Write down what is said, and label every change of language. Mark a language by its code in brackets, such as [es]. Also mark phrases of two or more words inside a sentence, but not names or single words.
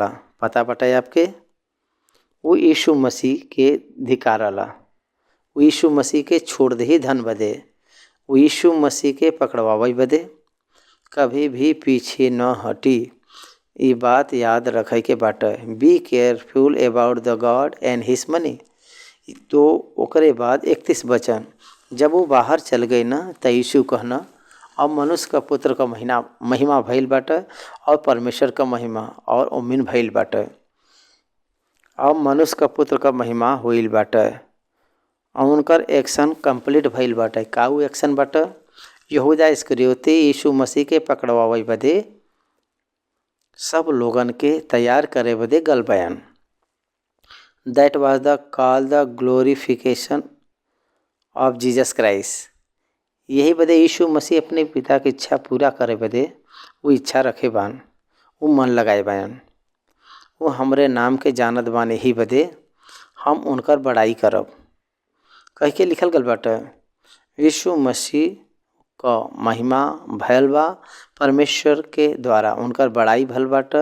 [bho] पता बटाए आपके, वो यीशु मसीह के धिकारला, वो यीशु मसीह के छोड़ दे धन बदे, वो यीशु मसीह के पकड़वावे बदे कभी भी पीछे न हटी। ये बात याद रखे के बाटे, [en] Be careful about the God and his money. [bho] तो ओकरे बाद 31 वचन, जब वो बाहर चल गई ना तो यीशु कहना, अब मनुष्य का पुत्र का महिमा भइल बाटे और परमेश्वर का महिमा और उम्मीन भइल बाटे। अब मनुष्य का पुत्र का महिमा होइल बाटे और उनकर [en] action complete [bho] भइल बाटे। का उ एक्शन बाटे? यहूदा इस्करियोती यीशु मसीह के पकड़वावे बदे सब लोगन के तैयार करे बदे गल बयान। [en] That was the call the glorification of Jesus Christ. [bho] यही बदे यीशु मसीह अपने पिता की इच्छा पूरा करे बदे वो इच्छा रखे बान, वो मन लगाए बान। वो हमरे नाम के जानत बान, यही बदे हम उनकर बड़ाई करब। कह के लिखल गल बाटे, यीशु मसीह का महिमा भयल बा परमेश्वर के द्वारा, उनकर बड़ाई भल बाटे।